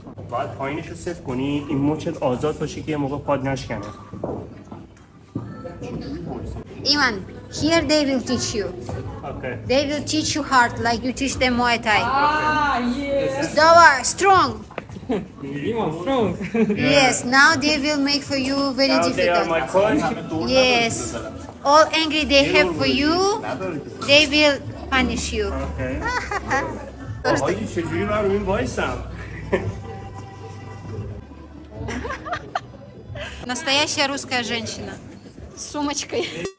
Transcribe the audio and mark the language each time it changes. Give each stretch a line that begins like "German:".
Persian: باید پایینش رو صفر کنی این مچت آزاد باشه که یه موقع پاد نشکنه.
English: Iman, here they will teach you. Okay. They will teach you hard like you teach them Muay Thai. Ah, yes. Dawa, strong. Iman, strong. Yes, now they will make for you very Now they are difficult. my coach. Yes. All angry they have for you, they will punish you. Okay.
Persian: آقایی چجوری من رو این وایسم؟
Russian: Настоящая русская женщина. С сумочкой.